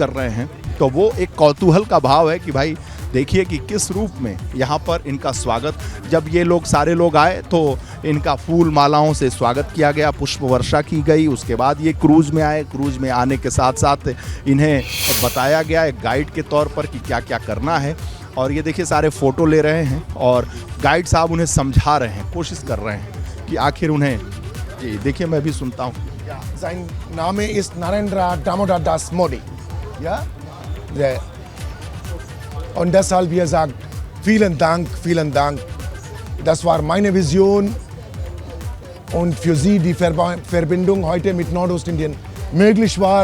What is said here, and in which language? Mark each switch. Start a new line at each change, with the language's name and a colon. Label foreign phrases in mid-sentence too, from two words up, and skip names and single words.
Hindi: तो वो एक कौतूहल का भाव है कि भाई देखिए कि किस रूप में यहाँ पर इनका स्वागत, जब ये लोग सारे लोग आए तो इनका फूल मालाओं से स्वागत किया गया, पुष्प वर्षा की गई। उसके बाद ये क्रूज़ में आए, क्रूज़ में आने के साथ साथ इन्हें बताया गया एक गाइड के तौर पर कि क्या क्या करना है। और ये देखिए सारे फ़ोटो ले रहे हैं और गाइड साहब उन्हें समझा रहे हैं, कोशिश कर रहे हैं कि आखिर उन्हें, जी देखिए मैं भी सुनता हूँ।
German: Ja, sein Name ist Narendra Damodar Das Modi. Ja? Und deshalb, wie er sagt, vielen Dank, vielen Dank. Das war meine Vision und für Sie die Verbindung heute mit Nordostindien möglich war.